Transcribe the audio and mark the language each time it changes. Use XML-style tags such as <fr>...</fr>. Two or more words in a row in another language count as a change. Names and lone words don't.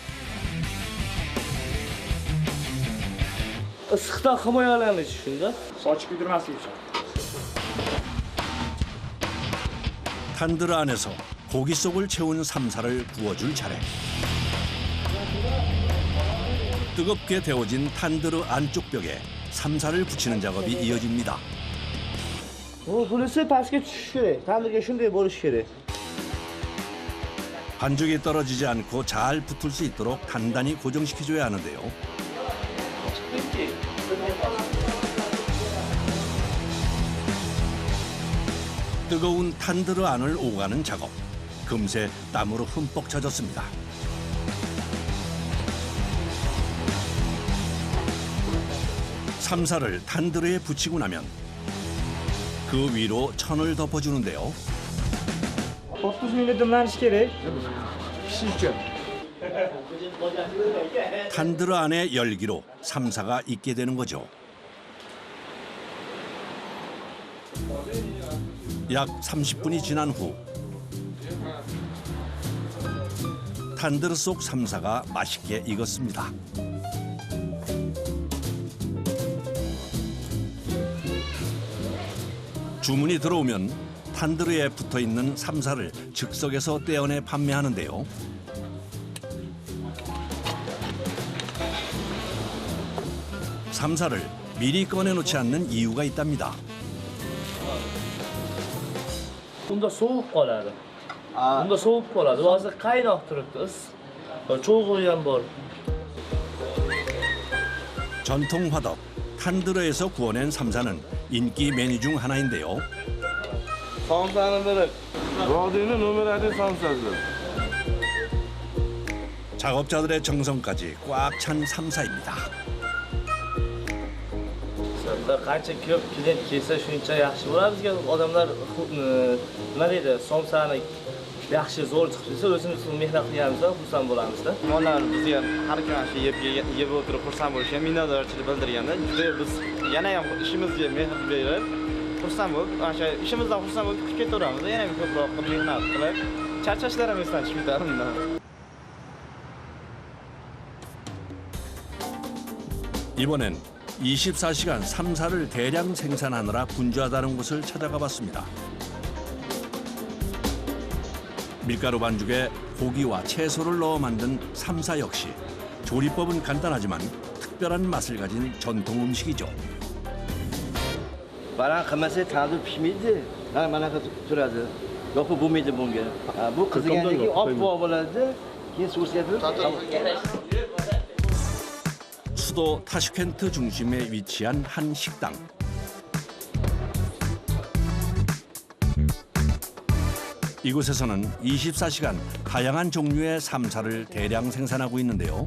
<uz>Issiqdan himoyalanish shunda. Soch kuydirmaslik uchun.</uz> <ko>탄드르 안에서 고기 속을 채운 삼사를 구워줄 차례. 뜨겁게 데워진 탄드르 안쪽 벽에 삼사를 붙이는 작업이 이어집니다.</ko> <uz>Bunisi pastga tushishi kerak. Tandirga shunday bo'lishi kerak.</uz> <ko>반죽이 떨어지지 않고 잘 붙을 수 있도록 단단히 고정시켜줘야 하는데요. 뜨거운 탄드르 안을 오가는 작업. 금세 땀으로 흠뻑 젖었습니다. 삼사를 탄드르에 붙이고 나면 그 위로 천을 덮어주는데요.</ko> <uz>30 minut dimlanishi kerak. Pishish uchun.</uz> <ko>탄드르 안의 열기로 삼사가 익게 되는 거죠. 약 30분이 지난 후 탄드르 속 삼사가 맛있게 익었습니다. 주문이 들어오면 탄드르에 붙어있는 삼사를 즉석에서 떼어내 판매하는데요. 삼사를 미리 꺼내놓지 않는 이유가 있답니다.</ko> <uz>Unda sovuq qoladi. Unda sovuq qoladi. Hozir qaynoq turibdi. Cho'g'u ham bor.</uz> <ko>전통 화덕 탄드르에서 구워낸 삼사는 인기 메뉴 중 하나인데요.</ko> <uz>Somsani biri. Vodiyni nomer 1 somsasi.</uz> <ko>작업자들의 정성까지 꽉 찬 삼사입니다.</ko> <uz>Qancha ko'p klient kelsa shuncha yaxshi bo'ladi. Bizga odamlar nima deydi, somsani yaxshi zo'r chiqsa o'zimiz mehnat qilganimizda xursand bo'lamizda. Mehmonlar bizni ham har kuni shu yeb o'tirib xursand bo'lishi ham minnatdorchilik bildirganda juda biz yana ham ishimizga mehr berib xursand bo'lib, o'sha ishimizdan xursand bo'lib kutib ketaveramiz. Yana ham ko'proq mehnat qilib charchashlar ham esdan chiqib ketadi undan.</uz> <ko>이번엔 24시간 삼사를 대량 생산하느라 분주하다는 곳을 찾아가 봤습니다. 밀가루 반죽에 고기와 채소를 넣어 만든 삼사 역시 조리법은 간단하지만 특별한 맛을 가진 전통 음식이죠.</ko> <uz>Baran qilmasa tandir pishmaydi. Mana turadi. Yo'q bo'lmaydi bunga. Bu qizigandan keyin oppoq bo'ladi. Keyin so'siyadi.</uz> <ko>수도 타슈켄트 중심에 위치한 한 식당. 이곳에서는 24시간 다양한 종류의 삼사를 대량 생산하고 있는데요.</ko>